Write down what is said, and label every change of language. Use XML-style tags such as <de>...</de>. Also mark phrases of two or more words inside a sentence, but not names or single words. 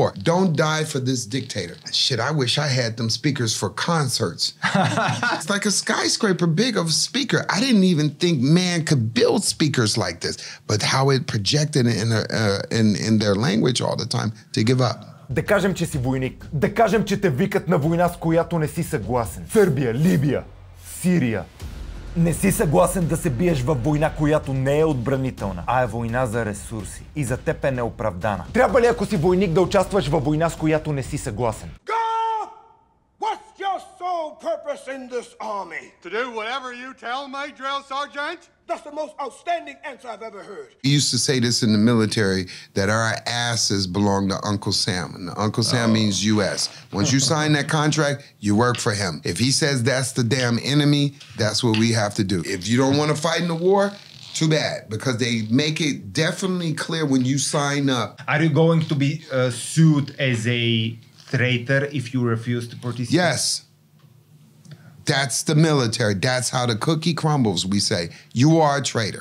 <en>Don't die for this dictator. Shit, I wish I had them speakers for concerts. It's like a skyscraper big of a speaker. I didn't even think man could build speakers like this, but how it projected in their language all the time to give up.</en> <bg>Да кажем, че си войник. Да кажем, че те викат на война, с която не си съгласен. Сърбия, Либия, Сирия. Не си съгласен да се биеш във война, която не е отбранителна, а е война за ресурси. И за теб е неоправдана. Трябва ли, ако си войник, да участваш във война, с която не си съгласен?</bg> <en>What's your sole purpose in this army? To do whatever you tell me, drill sergeant? That's the most outstanding answer I've ever heard. You used to say this in the military, that our asses belong to Uncle Sam. And Uncle Sam means U.S. Once you sign that contract, you work for him. If he says that's the damn enemy, that's what we have to do. If you don't want to fight in the war, too bad, because they make it definitely clear when you sign up. Are you going to be sued as a traitor if you refuse to participate? Yes. That's the military. That's how the cookie crumbles, we say. You are a traitor.</en>